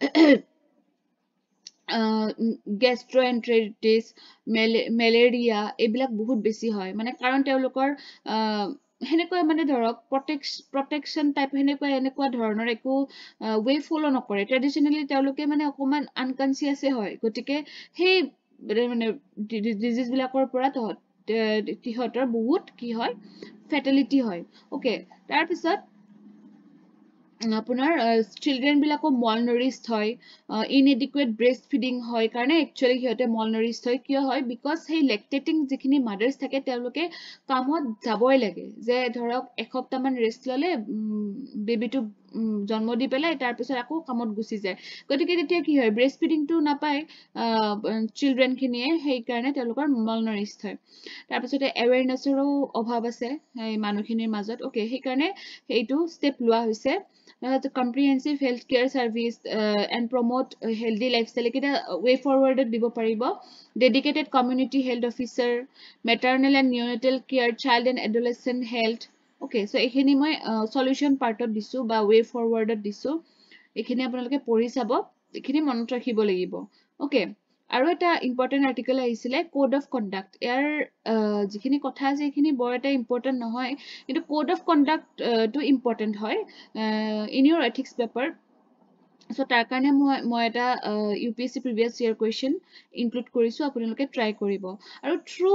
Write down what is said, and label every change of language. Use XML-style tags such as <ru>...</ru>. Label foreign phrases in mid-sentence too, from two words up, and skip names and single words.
<as>গেষ্ট্ৰএন্টেৰাইটিছ মেলেৰিয়া এইবিলাক বহুত বেছি হয় মানে কাৰণ তেওঁলোকৰ হেনেকৈ মানে ধৰক</as> <en>protection type</en> <as>হেনেকুৱা ধৰণৰ একো</as> <en>way follow</en> <as>নকৰে ট্ৰেডিশনালি তেওঁলোকে মানে অকমান আনকনসিয়াসে হয় গতিকে সেই মানে ডিজিজ বিলাকৰ পৰা তিহতৰ বহুত কি হয় ফেটালিটি হয় ওকে তাৰ পিছত আপোনাৰ চিলড্ৰেন বিলাকো malnourished হয়</as> <en>inadequate breastfeeding</en> <as>হয় কাৰণে actually হিয়তে malnourished হয় কিয় হয় because সেই lactating যিখিনি mothers থাকে তেওঁলোকে কামত যাবই লাগে যে ধৰক এসপ্তাহ মান ৰেষ্ট ললে বেবিটো জন্ম দি পেলাই তাৰ পিছত আকৌ কামত গুছি যায় গতিকে তেতিয়া কি হয় breastfeeding টো নাপায় চিলড্ৰেন খিনিয়ে সেই কাৰণে তেওঁলোকৰ malnourished হয় তাৰ পিছতে awarenessৰো অভাৱ আছে এই মানুহখিনিৰ মাজত ওকে সেই কাৰণে এইটো ষ্টেপ লোৱা হৈছে</as> <en>the comprehensive healthcare service and promote healthy lifestyle ekita way forward</en> <as>দিব পাৰিব</as> <en>dedicated community health officer maternal and neonatal care child and adolescent health okay so</en> <as>এইখিনি মই</as> <en>solution part</en> <as>ত দিছোঁ বা</as> <en>way forward</en> <as>ত দিছোঁ এইখিনি আপোনালোকে পঢ়ি চাব এইখিনি মনত ৰাখিব লাগিব okay আৰু এটা</as> <en>important article</en> <as>আহিছিলে</as> <en>code of conduct</en> <as>ইয়াৰ যিখিনি কথা আছে এইখিনি বৰ এটা ইম্পৰ্টেন্ট নহয় কিন্তু</as> <en>code of conduct</en> <as>টো ইম্পৰ্টেন্ট হয়</as> <en>in your ethics paper so</en> <as>তাৰ কাৰণে মই এটা</as> <en>UPSC previous year question include</en> <as>কৰিছো আপোনালোকে ট্ৰাই কৰিব আৰু থ্ৰু</as>